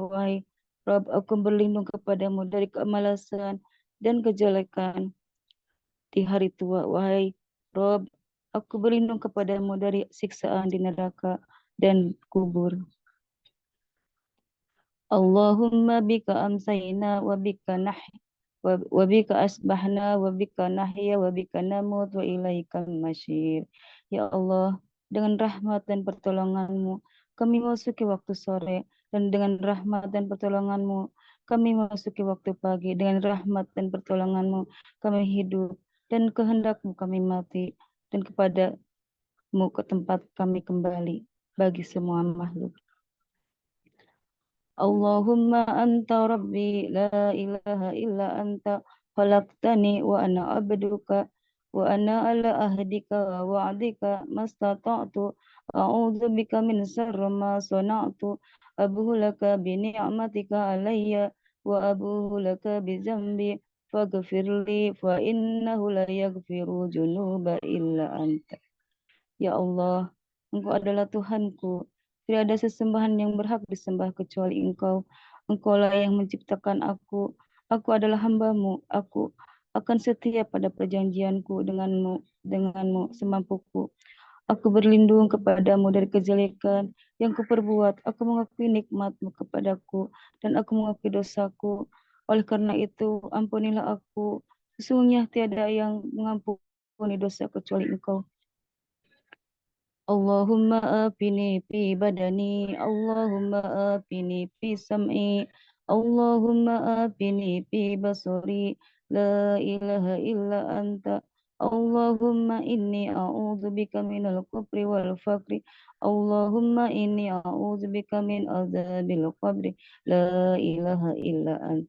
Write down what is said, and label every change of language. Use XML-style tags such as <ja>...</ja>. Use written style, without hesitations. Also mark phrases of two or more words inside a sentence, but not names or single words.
<id>Wahai Rabb, aku berlindung kepadamu dari kemalasan dan kejelekan di hari tua. Wahai Rabb, aku berlindung kepadamu dari siksaan di neraka dan kubur.</id> <ar>اللهم بك أمسينا وبك وبك أصبحنا وبك نحيا وبك نموت وإليك المصير.</ar> <id>Ya Allah, dengan rahmat dan pertolonganmu kami masuki waktu sore, dan dengan rahmat dan pertolonganmu kami masuki waktu pagi. Dengan rahmat dan pertolonganmu kami hidup, dan kehendakmu kami mati, dan kepadamu ke tempat kami kembali bagi semua makhluk.</id> <ar>اللهم أنت ربي لا إله إلا أنت خلقتني وأنا عبدك وأنا على عهدك ووعدك ما استطعت أعوذ بك من شر ما صنعت أبوء لك بنعمتك علي وأبوء لك بذنبي فاغفر لي فإنه لا يغفر الذنوب إلا أنت.</ar> <id>Ya Allah, Engkau adalah Tuhanku. Tidak ada sesembahan yang berhak disembah kecuali Engkau. Engkaulah yang menciptakan aku. Aku adalah hamba-Mu. Aku akan setia pada perjanjianku denganmu semampuku. Aku berlindung kepadamu dari kejelekan yang kuperbuat. Aku mengakui nikmat-Mu kepadaku dan aku mengakui dosaku. Oleh karena itu, ampunilah aku. Sesungguhnya tiada yang mengampuni dosa kecuali Engkau.</id> <ar>اللهم عافني في بدني، اللهم عافني في سمعي، اللهم عافني في بصري، لا إله إلا أنت، اللهم إني أعوذ بك من الكفر والفقر، اللهم إني أعوذ بك من عذاب القبر، لا إله إلا أنت.</ar>